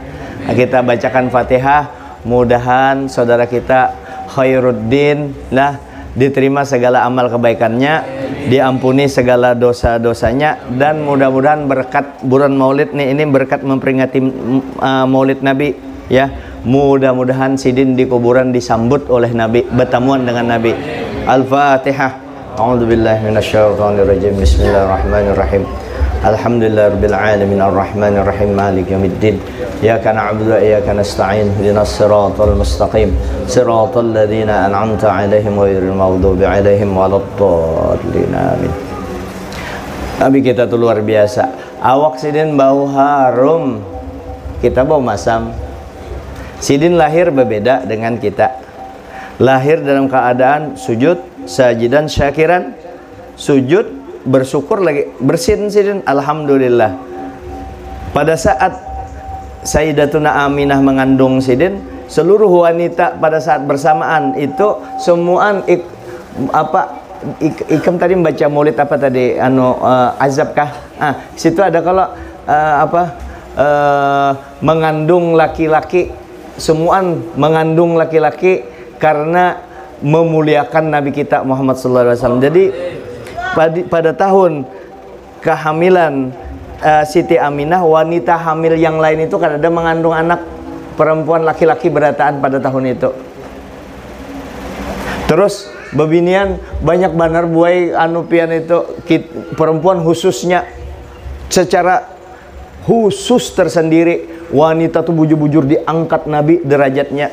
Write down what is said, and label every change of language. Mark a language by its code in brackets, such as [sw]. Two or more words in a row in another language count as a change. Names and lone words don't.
[bjn] Nah, kita bacakan Fatihah, mudahan saudara kita Khairuddin lah diterima segala amal kebaikannya, diampuni segala dosa-dosanya, dan mudah-mudahan berkat bulan Maulid nih, ini berkat memperingati Maulid Nabi ya, mudah-mudahan sidin di kuburan disambut oleh Nabi, bertemuan dengan Nabi. Al-Fatihah. [ar] أعوذ بالله من الشيطان الرجيم. بسم الله الرحمن الرحيم. الحمد لله رب العالمين الرحمن الرحيم مالك يوم الدين. إياك نعبد وإياك نستعين. اهدنا الصراط المستقيم. صراط الذين أنعمت عليهم غير المغضوب عليهم ولا الضالين. Amin. [bjn] Nabi kita tuh luar biasa. Awak sidin bau harum, kita bau masam. Sidin lahir berbeda dengan kita. Lahir dalam keadaan sujud, [ar] ساجدا شاكرا. [bjn] Sujud, bersyukur lagi, bersin sidin, alhamdulillah. Pada saat Sayyidatuna Aminah mengandung sidin, seluruh wanita pada saat bersamaan itu semuaan ikam tadi membaca maulid apa tadi, azab kah? Situ ada kalau mengandung laki-laki, semuaan mengandung laki-laki karena memuliakan Nabi kita Muhammad SAW. Jadi pada tahun kehamilan Siti Aminah, wanita hamil yang lain itu kan ada mengandung anak perempuan laki-laki berataan pada tahun itu. Terus bebinian banyak banar buai anupian itu perempuan khususnya secara khusus tersendiri, wanita tuh bujur-bujur diangkat Nabi derajatnya.